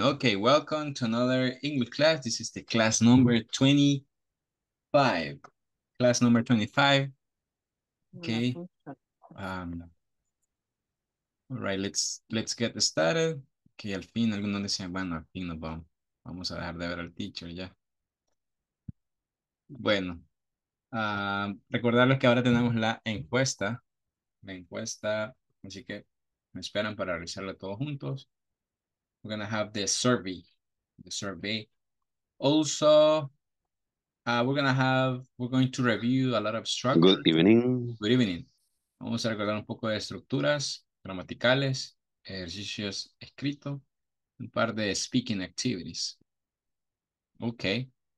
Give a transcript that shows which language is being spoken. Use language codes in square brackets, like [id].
[en] Okay, welcome to another English class. This is the class number 25. Class number 25. Okay. All right, let's get started. [es] Que al fin algunos decían, bueno, al fin nos vamos a dejar de ver al teacher ya. Bueno, recordarles que ahora tenemos la encuesta. Así que me esperan para realizarla todos juntos. [en] We're gonna have the survey. Also, we're going to review a lot of structure. Good evening. Good evening. [es] Vamos a recordar un poco de estructuras gramaticales, ejercicios escritos, un par de [en] speaking activities. [es] Okay.